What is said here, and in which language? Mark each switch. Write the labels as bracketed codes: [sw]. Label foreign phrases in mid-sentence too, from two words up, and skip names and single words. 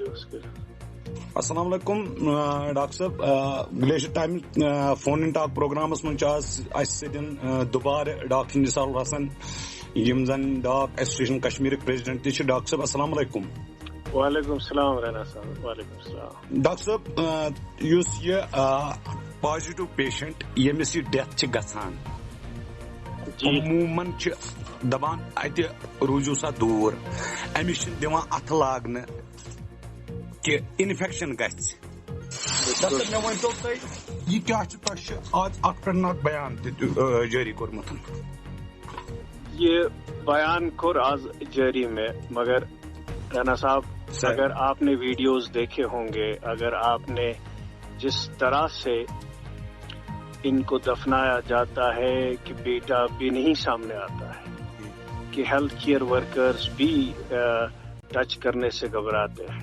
[ar] السلام علیکم [ks] ڈاکٹر صاحب گلیشر ٹائم [en] phone in talk programs [ks] من سن دوبارہ ڈاکٹر نثار الحسن یم زن ڈاک ایسوسیشن کشمیر پریزیڈنٹ تہ ڈاکٹر صاحب [ar] السلام علیکم. وعلیکم السلام [ks] رانا صاحب. [ar] وعلیکم السلام. ڈاکٹر صاحب یس یہ [en] positive patient [ar] یمس یہ ڈیتھ چھ گژھان عموماً دپان اتہ روزو سا دور امس چھ دِوان اتھ لاگنہ کہ انفیکشن گژھِ. ڈاکٹر مےٚ ؤنۍتو تُہۍ یہِ کیٛاہ چھُ تۄہہِ چھُ آز اکھ پٮ۪ٹھ اکھ بیان تہِ جٲری کوٚرمُت. [ur] یہ بیان کور آج جاری میں مگر رانا صاحب اگر آپ نے ویڈیوز دیکھے ہوں گے, اگر آپ نے جس طرح سے ان کو دفنایا جاتا ہے کہ بیٹا بھی نہیں سامنے آتا ہے, کہ [en] health care workers [ur] بھی ٹچ کرنے سے گھبراتے ہیں